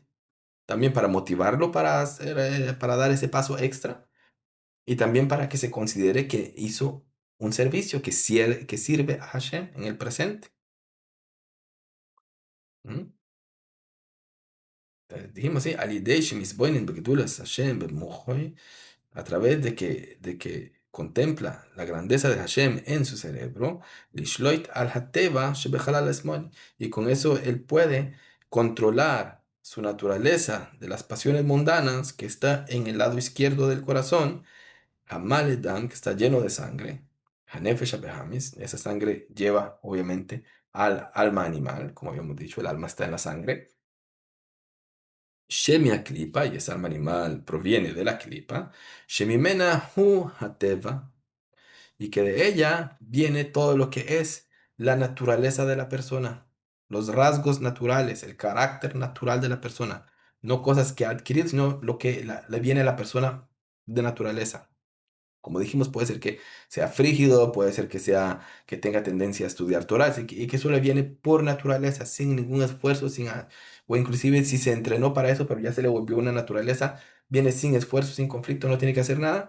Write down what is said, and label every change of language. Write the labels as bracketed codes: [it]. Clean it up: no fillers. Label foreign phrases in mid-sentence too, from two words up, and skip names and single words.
[es] También para motivarlo para dar ese paso extra y también para que se considere que hizo un servicio que sirve a Hashem en el presente. ¿Mm? Dijimos, sí, [he] "על ידי שמתבונן בגדולת השם במוחו", [es] a través de que contempla la grandeza de Hashem en su cerebro, [he] לשלוט על הטבע שבחלל השמאלי, [es] y con eso él puede controlar su naturaleza de las pasiones mundanas que está en el lado izquierdo del corazón, Hamaledam, que está lleno de sangre, [he] הנפש הבהמית, [es] esa sangre lleva obviamente al alma animal, como habíamos dicho, el alma está en la sangre, [he] שהיא קליפה, [es] y esa alma animal proviene de la klipa, [he] שממנה הוא הטבע, [es] y que de ella viene todo lo que es la naturaleza de la persona, los rasgos naturales, el carácter natural de la persona, no cosas que adquirir, sino lo que le viene a la persona de naturaleza. Como dijimos, puede ser que sea frígido, puede ser que tenga tendencia a estudiar Torah y que eso le viene por naturaleza, sin ningún esfuerzo, o inclusive si se entrenó para eso, pero ya se le volvió una naturaleza, viene sin esfuerzo, sin conflicto, no tiene que hacer nada.